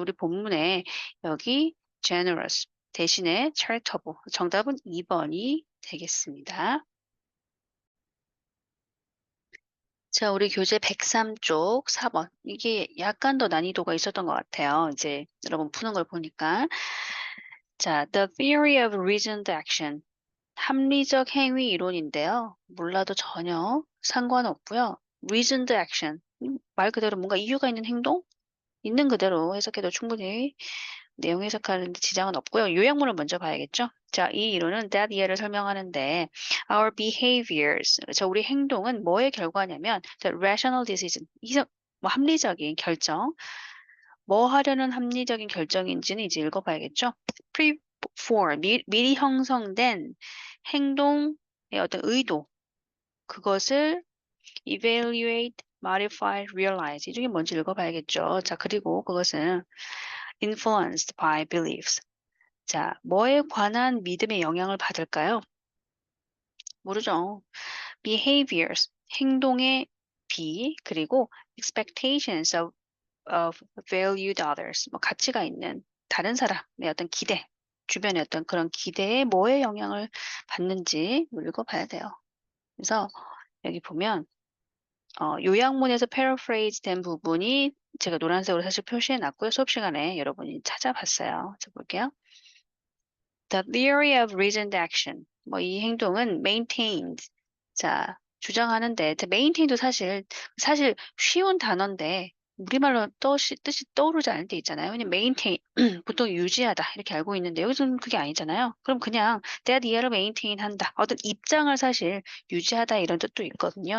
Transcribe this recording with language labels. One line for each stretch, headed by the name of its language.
Korean: 우리 본문에 여기 generous 대신에 charitable. 정답은 2번이 되겠습니다. 자, 우리 교재 103쪽 4번. 이게 약간 더 난이도가 있었던 것 같아요. 이제 여러분 푸는 걸 보니까.
English: 자, the theory of reasoned action.
Korean: 합리적 행위 이론인데요. 몰라도 전혀 상관없고요.
English: reasoned action.
Korean: 말 그대로 뭔가 이유가 있는 행동? 있는 그대로 해석해도 충분히 내용 해석하는 데 지장은 없고요. 요약문을 먼저 봐야겠죠. 자, 이 이론은 that 이해를 설명하는데
English: our behaviors,
Korean: 자, 우리 행동은 뭐의 결과냐면 자,
English: rational decision,
Korean: 뭐 합리적인 결정, 뭐 하려는 합리적인 결정인지는 이제 읽어봐야겠죠. preform, 미리 형성된 행동의 어떤 의도, 그것을 evaluate, modify, realize 이 중에 뭔지 읽어봐야겠죠. 자, 그리고 그것은
English: influenced by beliefs.
Korean: 자, 뭐에 관한 믿음의 영향을 받을까요? 모르죠.
English: behaviors,
Korean: 행동의 그리고
English: expectations of of valued others.
Korean: 뭐 가치가 있는 다른 사람의 어떤 기대, 주변의 어떤 그런 기대에 뭐에 영향을 받는지 읽어봐야 돼요. 그래서 여기 보면 요약문에서 paraphrase 된 부분이 제가 노란색으로 사실 표시해 놨고요. 수업 시간에 여러분이 찾아봤어요. 자, 볼게요.
English: The theory of reasoned action.
Korean: 뭐 이 행동은 maintained. 자, 주장하는데 maintain도 사실 쉬운 단어인데 우리말로 뜻이 떠오르지 않을 때 있잖아요. 왜냐면 maintain 보통 유지하다 이렇게 알고 있는데 여기서는 그게 아니잖아요. 그럼 그냥 that year를 maintain 한다. 어떤 입장을 사실 유지하다 이런 뜻도 있거든요.